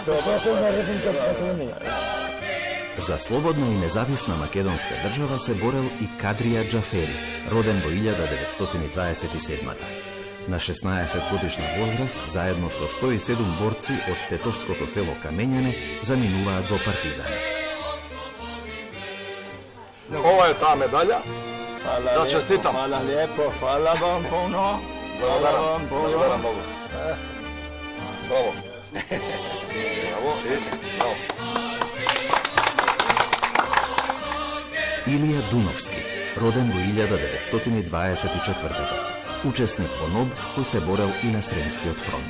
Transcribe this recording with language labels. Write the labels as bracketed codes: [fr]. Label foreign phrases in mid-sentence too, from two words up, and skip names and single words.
[mk] За слободна и независна македонска држава се борел и Кадрија Џафери, роден во 1927-та. На 16 годишна возраст, заедно со 107 борци од тетовското село Камењане, заминуваат во Партизани. Ова е таа медаља. Да честитам. [hr] Hvala lijepo, hvala vam puno. Hvala vam puno. [mk] Благодарам многу. Браво. Браво и браво. Илија Дуновски, роден во 1924. Учесник во НОБ, кој се борел и на Сремскиот фронт.